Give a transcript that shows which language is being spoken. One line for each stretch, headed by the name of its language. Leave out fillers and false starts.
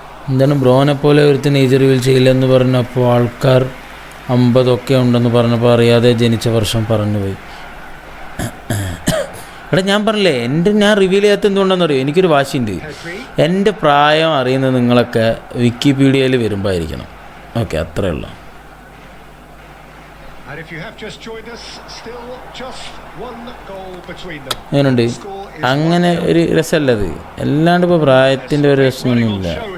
Malayalam: എന്താണ് ബ്രോനെ പോലെ ഒരുത്തിന് ഏജറിവിൽ ചെയ്യില്ലെന്ന് പറഞ്ഞപ്പോൾ ആൾക്കാർ 50 ഉണ്ടെന്ന് പറഞ്ഞപ്പോൾ അറിയാതെ ജനിച്ച വർഷം പറഞ്ഞുപോയി. എടാ ഞാൻ പറഞ്ഞില്ലേ, ഞാൻ റിവീൽ ചെയ്യാത്ത എന്തുകൊണ്ടെന്ന് അറിയോ, എനിക്കൊരു വാശിയുണ്ട്. എൻ്റെ പ്രായം അറിയുന്നത് നിങ്ങളൊക്കെ വിക്കിപീഡിയയിൽ വരുമ്പോൾ ആയിരിക്കണം. ഓക്കെ, അത്രയേ ഉള്ളൂ.
English: And if you have just joined us, still just one goal between them.
Malayalam: അങ്ങനെയുണ്ട്, അങ്ങനെ ഒരു രസമല്ലത്. അല്ലാണ്ട് ഇപ്പോൾ പ്രായത്തിൻ്റെ ഒരു രസമൊന്നുമില്ല.